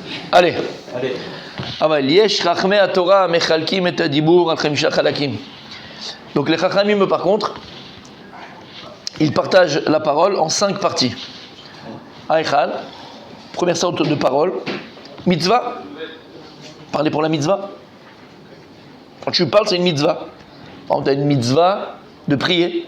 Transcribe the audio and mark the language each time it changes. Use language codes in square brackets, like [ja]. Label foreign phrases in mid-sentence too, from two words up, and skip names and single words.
[fr] Allez. Allez. [he] אבל יש חכמי התורה מחלקים את הדיבור על 5 חלקים. [fr] Donc les chachamim par contre, ils partagent la parole en 5 parties. Aïchal, première sorte de parole, mitzvah, parler pour la mitzvah. Quand tu parles, c'est une mitzvah. Par exemple, tu as une mitzvah de prier.